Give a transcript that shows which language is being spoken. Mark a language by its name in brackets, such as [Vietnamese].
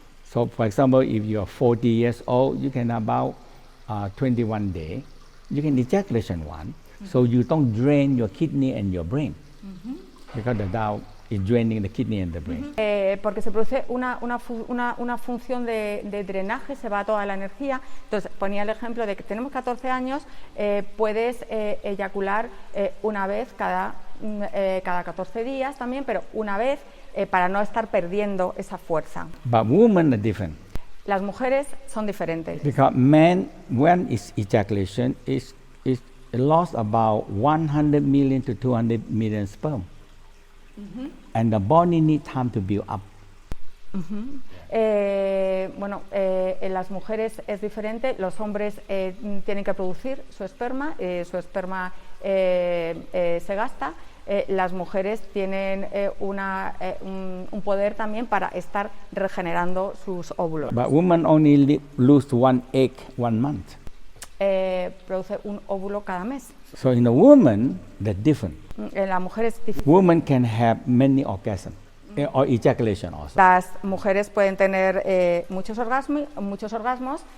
[English] So, for example, if you're 40 years old, you can about 21 days. you can ejaculation one, so you don't drain your kidney and your brain, because the Tao is draining the kidney and the brain. [Spanish] Porque se produce una función de drenaje, se va toda la energía. Entonces ponía el ejemplo de que tenemos 14 años, puedes eyacular una vez cada 14 días también, pero una vez para no estar perdiendo esa fuerza. [English] But women are different. [Spanish] Las mujeres son diferentes. [English] Because men, when it's ejaculation, is lost about 100 million to 200 million sperm. And the body needs time to build up. [Spanish] En las mujeres es diferente. Los hombres tienen que producir su esperma se gasta. Las mujeres tienen un poder también para estar regenerando sus óvulos. [English] But women only lose one egg 1 month. [Spanish] Produce un óvulo cada mes. [English] So in a woman, they're different. [Spanish] En la mujer es diferente. [English] Women can have many orgasms or ejaculation also. [Spanish] Las mujeres pueden tener muchos orgasmos.